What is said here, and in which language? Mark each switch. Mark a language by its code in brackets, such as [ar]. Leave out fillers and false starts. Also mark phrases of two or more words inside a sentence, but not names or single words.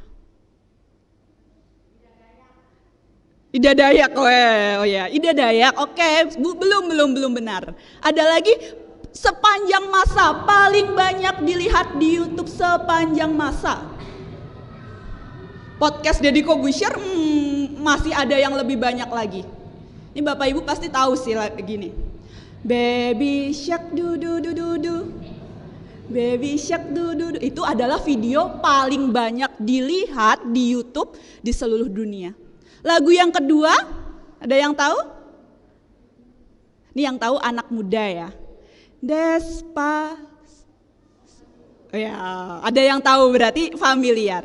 [id] Ida Dayak, oh ya, Ida Dayak, oke, belum benar. Ada lagi sepanjang masa, paling banyak dilihat di YouTube sepanjang masa. Podcast Deddy Corbuzier masih ada yang lebih banyak lagi. Ini Bapak Ibu pasti tahu sih gini. [en] Baby shark du du du du du. Baby shark du du du. [id] Itu adalah video paling banyak dilihat di YouTube di seluruh dunia. Lagu yang kedua, ada yang tahu? Ini yang tahu anak muda ya. Oh ya, ada yang tahu berarti familiar.